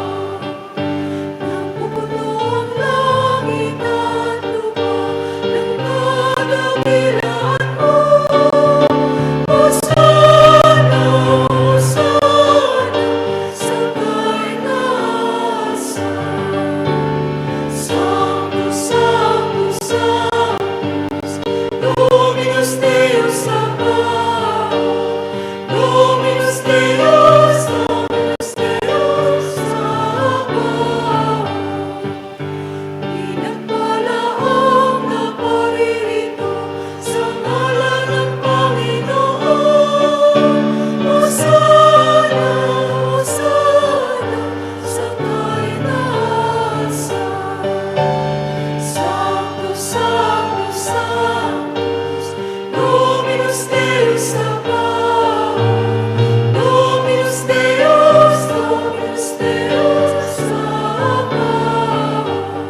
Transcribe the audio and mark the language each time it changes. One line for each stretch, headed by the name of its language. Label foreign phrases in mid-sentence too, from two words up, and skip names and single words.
Filipino: Napupuno ang langit at lupa ng kadakilaan mo. Hosana, Hosana, sa kaitaasan.
Latin: Sanctus, Sanctus, Sanctus, Dominus Deus Sabaoth, Dominus Deus, Dominus Deus Sabaoth.
Filipino: Pinagpala ang naparirito sa ngalan ng Panginoon. Hosana, Hosana, sa kaitaasan.
Latin: Sanctus, Sanctus, Sanctus, Dominus Deus Sabaoth, Dominus Deus, Dominus Deus Sabaoth.